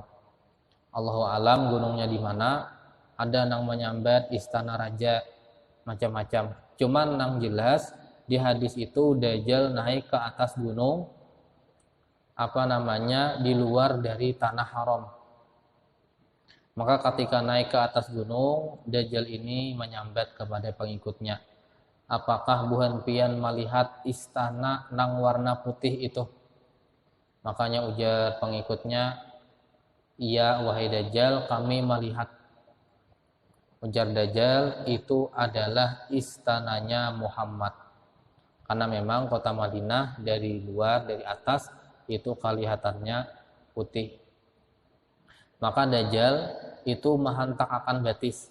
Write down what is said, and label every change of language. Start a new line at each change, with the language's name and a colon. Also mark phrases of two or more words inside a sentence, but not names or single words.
Arabic: الله أعلم
Banjar: gunungnya di mana. Ada yang menyambat istana raja, macam-macam. Cuman yang jelas di hadis itu Dajjal naik ke atas gunung di luar dari tanah haram. Maka ketika naik ke atas gunung, Dajjal ini menyambat kepada pengikutnya, apakah buhan pian melihat istana nang warna putih itu? Makanya ujar pengikutnya, iya wahai Dajjal, kami melihat. Ujar Dajjal, itu adalah istananya Muhammad. Karena memang kota Madinah dari luar, dari atas, itu kelihatannya putih. Maka Dajjal itu menghantarkan batis.